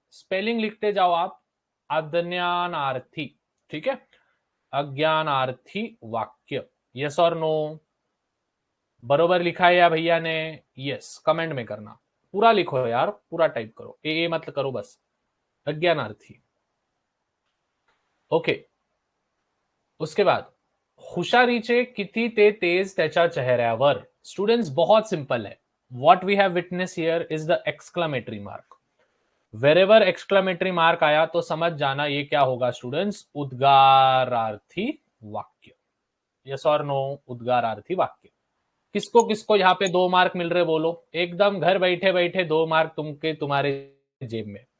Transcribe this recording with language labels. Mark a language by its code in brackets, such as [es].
[hi] Spelling लिखते जाओ आप, अज्ञानार्थी। ठीक है, अज्ञानार्थी वाक्य। यस और नो? बरोबर लिखा है या भैया ने? यस, कमेंट में करना, पूरा लिखो यार, पूरा टाइप करो, ए मत करो बस। अज्ञानार्थी। [mr] ओके, [hi] उसके बाद, [mr] हुशारीचे किती ते तेज त्याच्या चेहऱ्यावर। [hi] स्टूडेंट्स बहुत सिंपल है, [en] What we have witness here is the exclamatory mark. [hi] Wherever exclamatory mark आया तो समझ जाना ये क्या होगा स्टूडेंट्स, उद्गारार्थी वाक्य। यस और नो? उद्गारार्थी वाक्य। किसको किसको यहाँ पे 2 मार्क मिल रहे बोलो, एकदम घर बैठे बैठे 2 मार्क तुम्हारे जेब में।